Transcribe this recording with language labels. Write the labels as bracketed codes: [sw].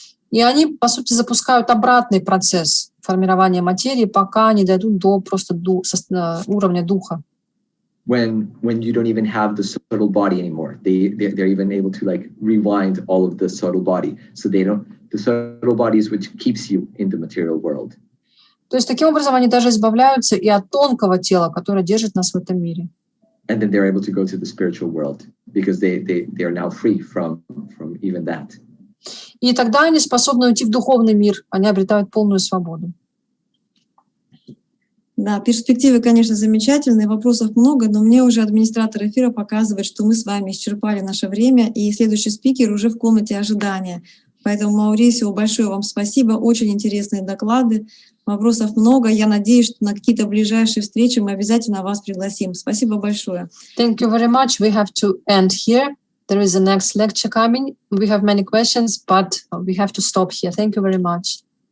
[ru] И они, по сути, запускают обратный процесс формирования материи, пока не дойдут до просто уровня духа. [en] When you don't even have the subtle body anymore, they're even able to like rewind all of the subtle body, so the subtle body is which keeps you in the material world. [ru] То есть таким образом они даже избавляются и от тонкого тела, которое держит нас в этом мире. [en] And then they're able to go to the spiritual world because they are now free from even that. [ru] И тогда они способны уйти в духовный мир, они обретают полную свободу. Да, перспективы, конечно, замечательные, вопросов много, но мне уже администратор эфира показывает, что мы с вами исчерпали наше время, и следующий спикер уже в комнате ожидания. Поэтому, Маурисио, большое вам спасибо, очень интересные доклады. Вопросов много. Я надеюсь, что на какие-то ближайшие встречи мы обязательно вас пригласим. Спасибо большое. [en] Thank you very much. We have to end here. There is a next lecture coming. We have many questions, but we have to stop here. Thank you very much.